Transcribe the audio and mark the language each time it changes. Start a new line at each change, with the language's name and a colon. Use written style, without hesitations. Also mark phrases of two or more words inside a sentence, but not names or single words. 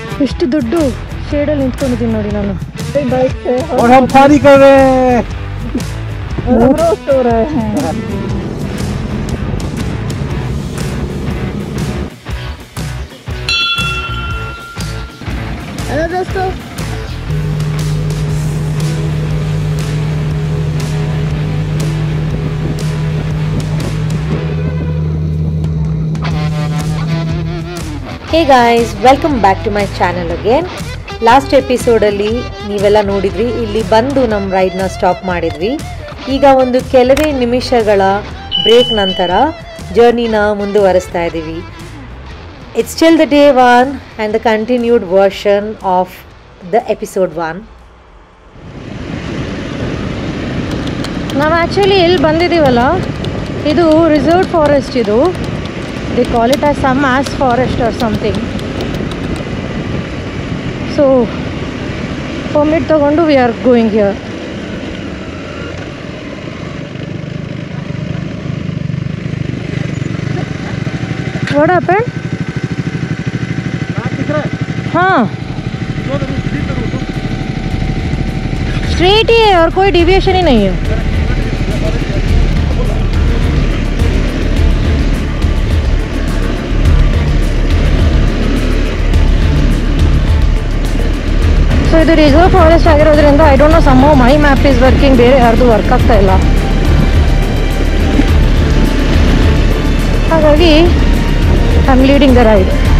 Kannada: ಎಷ್ಟು ದೊಡ್ಡ ಶೇಡಲ್ಲಿ ನಿಂತ್ಕೊಂಡಿದ್ದೀನಿ ನೋಡಿ ನಾನು.
Hindi: और हम पारी कर रहे हैं और हम रोस्ट हो रहे हैं. हेलो दोस्तों,
English: Hey guys, welcome back to my channel again.
Kannada: ಲಾಸ್ಟ್ ಎಪಿಸೋಡಲ್ಲಿ ನೀವೆಲ್ಲ ನೋಡಿದ್ವಿ, ಇಲ್ಲಿ ಬಂದು ನಮ್ಮ ರೈಡ್ನ ಸ್ಟಾಪ್ ಮಾಡಿದ್ವಿ. ಈಗ ಒಂದು ಕೆಲವೇ ನಿಮಿಷಗಳ ಬ್ರೇಕ್ ನಂತರ ಜರ್ನಿನ ಮುಂದುವರಿಸ್ತಾ ಇದ್ದೀವಿ.
English: It's still the day 1 and the continued version of the episode 1.
Kannada: ನಾವು ಆ್ಯಕ್ಚುಲಿ ಎಲ್ಲಿ ಬಂದಿದ್ದೀವಲ್ಲ, ಇದು
English: reserved forest. ಇದು they call it as some mass forest or something. So permit tagondu we are going here. What happened?
Hindi: हाँ, स्ट्रेट ही है और कोई डिविएशन ही नहीं है.
Kannada: ಸೊ ಇದು
English: reserve forest
Kannada: ಆಗಿರೋದ್ರಿಂದ
English: I don't know, some how my map is working,
Kannada: ಬೇರೆ ಯಾರ್ದು ವರ್ಕ್ ಆಗ್ತಾ ಇಲ್ಲ.
English: ಹಾಗಾಗಿ I am leading the ride.